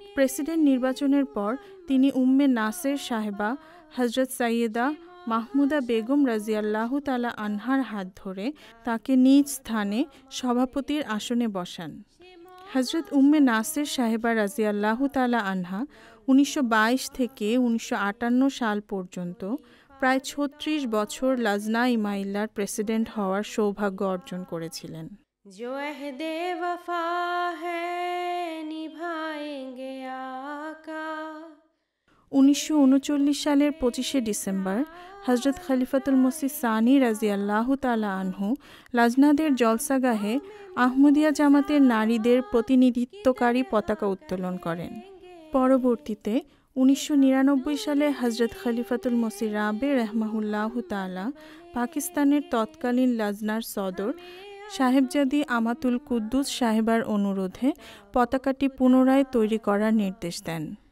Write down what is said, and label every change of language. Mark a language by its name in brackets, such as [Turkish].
[Bangla] President নির্বাচনের পর তিনি উম্মে নাসের সাহেবা হযরত সাইয়েদা মাহমুদা বেগম রাজিয়াল্লাহু তাআলা আনহার হাত ধরে তাকে নিজ স্থানে সভাপতির আসনে বসান। হযরত উম্মে নাসের সাহেবা রাজিয়াল্লাহু তাআলা আনহা 1922 থেকে 1958 সাল পর্যন্ত প্রায় 36 বছর লাজনা ইমাইল্লাহর প্রেসিডেন্ট হওয়ার সৌভাগ্য অর্জন করেছিলেন। [Hindi] जो अहदे वफा है निभाएंगे आका। [Bangla] 1939 সালের 25শে ডিসেম্বর হযরত খলিফাতুল মসিহ সানি রাজিয়াল্লাহু তাআলা আনহু লাজনাদের জলসাগাহে আহমদিয়া জামাতের নারীদের প্রতিনিধিত্বকারী পতাকা উত্তোলন করেন। পরবর্তীতে 1999 সালে হযরত খলিফাতুল মসিহ রাবে রাহমাহুল্লাহু তাআলা পাকিস্তানের তৎকালীন লাজনার সদর সাহেবজাদি আমাতুল কুদ্দুস সাহেবার অনুরোধে পতাকাটি পুনরায় তৈরি করার নির্দেশ দেন।